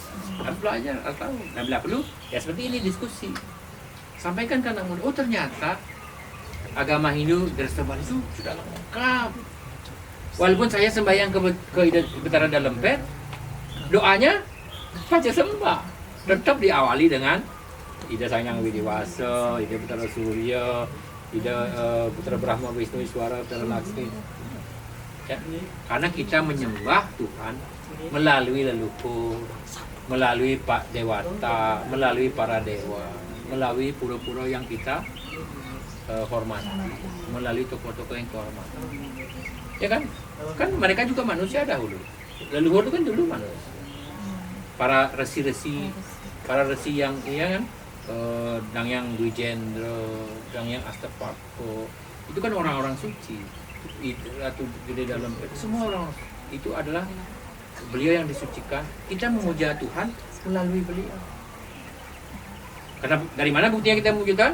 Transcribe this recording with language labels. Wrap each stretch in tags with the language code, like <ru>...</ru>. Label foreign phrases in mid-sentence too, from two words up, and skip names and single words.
<id>Harus belajar, harus tahu. Dan bila perlu, ya seperti ini diskusi. Sampaikan ke anak muda, oh ternyata agama Hindu dari Bali itu sudah lengkap. Walaupun saya sembahyang ke Betara Dalam Pet, doanya baca sembah. Tetap diawali dengan Ida Sanyang Widiwasa, Ida Betara Surya, Ida Putra Brahma Wisnu Iswara, Putra Laksmi. Ya, karena kita menyembah Tuhan melalui leluhur, melalui Pak Dewata, melalui para dewa, melalui pura-pura yang kita hormati, melalui tokoh-tokoh yang kehormatan. Ya kan? Kan mereka juga manusia dahulu. Leluhur itu kan dulu manusia. Para resi-resi, para resi yang iya kan, Dangyang Dwijendra, Dangyang Astapako, itu kan orang-orang suci. Ratu Gede Dalam Pet, semua orang itu adalah beliau yang disucikan. Kita memuja Tuhan melalui beliau. Karena dari mana buktinya kita memuja Tuhan?</id>